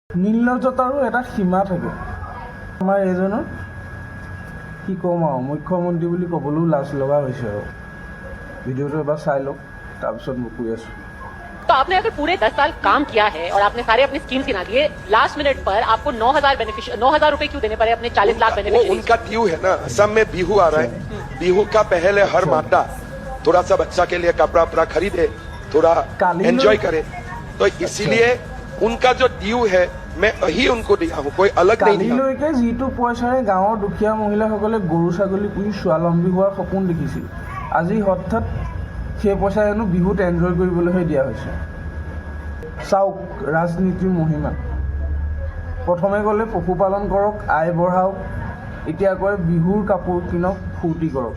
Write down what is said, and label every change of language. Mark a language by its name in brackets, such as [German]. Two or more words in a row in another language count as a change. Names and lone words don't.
[Assamese] নিৰ্লজ্জতাৰো এটা সীমা থাকে। আমাৰ এইজনৰ কি ক'ম আৰু মুখ্যমন্ত্ৰী বুলি ক'বলৈও লাজ লগা হৈছে আৰু ভিডিঅ'টো এবাৰ চাই লওক তাৰপিছত মই কৈ আছোঁ। [Hindi] तो आपने अगर पूरे 10 साल काम किया है और आपने सारे अपने स्कीम्स गिना दिए, [English] last minute [Hindi] पर आपको 9,000 रुपए क्यों देने पड़े अपने 40 लाख वो बेनिफिशियरीज? उनका ड्यू है ना। असम में बिहू आ रहा है, बिहू का पहले हर माता थोड़ा सा बच्चा के लिए कपड़ा वपड़ा खरीदे, थोड़ा काली एंजॉय लोग- करे, तो इसीलिए उनका जो ड्यू है मैं वही उनको दिया हूँ, कोई अलग नहीं दिया। [Assamese] কালিলৈকে যিটো পইচাৰে গাঁৱৰ দুখীয়া মহিলাসকলে গৰু ছাগলী পুহি স্বাৱলম্বী হোৱাৰ সপোন দেখিছিল, আজি হঠাৎ সেই পইচা হেনো বিহুত এনজয় কৰিবলৈহে দিয়া হৈছে। চাওক ৰাজনীতিৰ মহিমা। প্ৰথমে ক'লে পশুপালন কৰক, আয় বঢ়াওক, এতিয়া কয় বিহুৰ কাপোৰ কিনক, ফূৰ্তি কৰক।